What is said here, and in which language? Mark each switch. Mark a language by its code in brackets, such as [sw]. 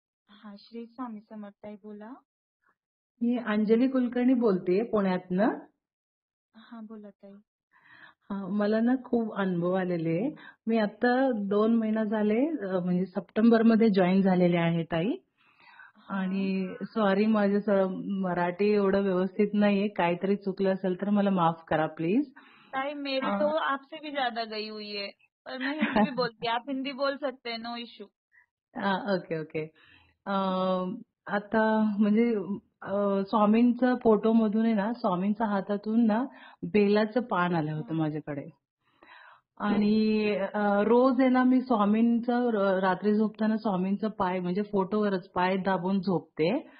[mr] हा, श्री स्वामी समर्थ ताई बोला। मी अंजली कुलकर्णी बोलते पुण्यातनं. हा, बोला ताई। मला ना खूप अनुभव आलेले. मी आता 2 महिना झाले म्हणजे सप्टेंबर मध्ये जॉईन झालेले आहे ताई. आणि सॉरी, माझं मराठी एवढं व्यवस्थित नाहीये, काहीतरी चुकलं असेल तर मला माफ करा प्लीज। [hi] ताई मेरी तो आपसे भी ज्यादा गई हुई है, पर मैं हिंदी भी बोलती हूँ, आप हिंदी बोल सकते हैं, [en] No issue. Okay okay. [mr] आता म्हणजे स्वामींचा फोटो मधून आहे ना, स्वामींच्या हातातून ना बेलाचं पान आलं होतं माझ्याकडे. आणि रोज आहे ना मी स्वामींचं रात्री झोपताना स्वामींचं पाय म्हणजे फोटोवरच पाय दाबून झोपते.